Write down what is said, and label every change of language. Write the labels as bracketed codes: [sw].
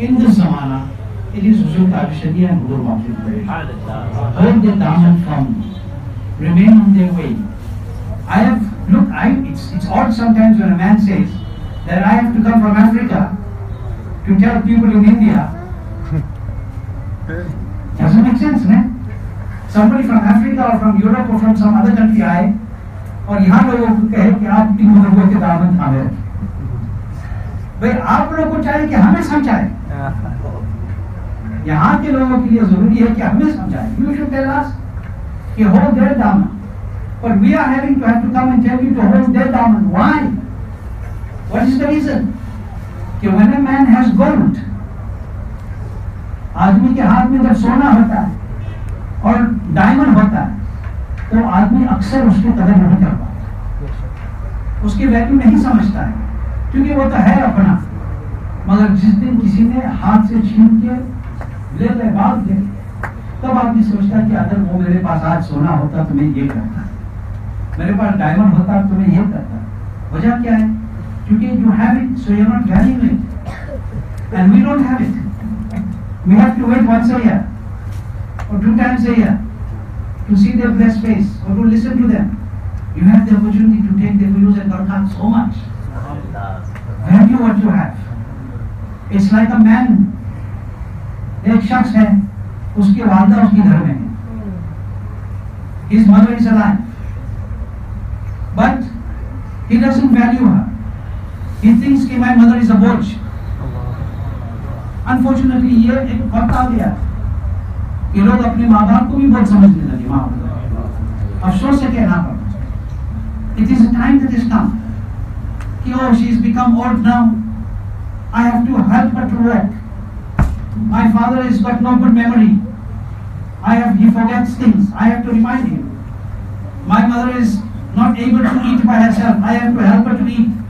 [en] In this zamana, it is Huzur Qadri and Hudur Waqif. Hold the daman firmly. Remain on their way. It's odd sometimes when a man says that I have to come from Africa to tell people in India. Doesn't make sense, no? Somebody from Africa or from Europe or from some other country [ur] آئے اور یہاں لوگوں کو کہے کہ آپ ان بزرگوں کے دامن تھامے رکھیں. بھائی آپ لوگوں کو چاہیے کہ ہمیں سمجھائیں, یہاں کے لوگوں کے لیے ضروری ہے کہ ہمیں سمجھائیں. [en] You should tell us کہ hold their daman. But we are having to have to come and tell you to hold their daman. Why? What is the reason? [ur] کہ [en] when a man has gold, [ur] آدمی کے ہاتھ میں جب سونا ہوتا ہے اور ڈائمنڈ ہوتا ہے تو آدمی اکثر اس کی قدر نہیں کر پاتا, اس کی ویلیو نہیں سمجھتا ہے, کیونکہ وہ تو ہے اپنا. مگر جس دن کسی نے ہاتھ سے چھین کے لے لے بات لے, تب آدمی سوچتا ہے کہ اگر وہ میرے پاس آج سونا ہوتا تو میں یہ کرتا, میرے پاس ڈائمنڈ ہوتا تو میں یہ کرتا. وجہ کیا ہے؟ کیونکہ [en] you have it, so you're not valuing it. And we don't have it. We have to wait once a year or 2 times a year to see their blessed face or to listen to them. You have the opportunity to take their views and barakat so much. Value what you have. It's like a man [ur] ایک شخص ہے, اس کی والدہ اس کے گھر میں ہے. [en] His mother is alive, but he doesn't value her. He thinks کہ my mother is a boy. [ur] Unfortunately یہ ایک وقت آ گیا کہ لوگ اپنے ماں باپ کو بھی بہت سمجھنے لگے. ماں باپ افسوس سے کہنا پڑتا. [en] It is a time that has come کہ oh she has become old now, I have to help her to walk. My father has got no good memory. He forgets things. I have to remind him. My mother is not able to eat by herself. I have to help her to eat.